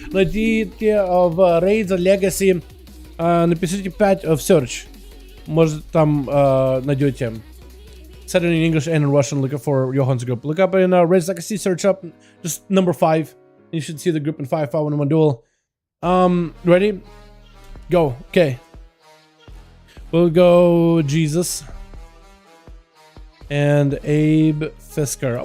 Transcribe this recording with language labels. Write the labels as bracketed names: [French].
[Russian] Найдите в Raids Legacy. Напишите 5 в search. Может там найдете. [English] Said it in English and in Russian, looking for Johan's group. Look up in Raids Legacy, search up just number 5. You should see the group in 5V5 1v1 duel. Ready? Go. Okay. We'll go Jesus and Abe Fisker.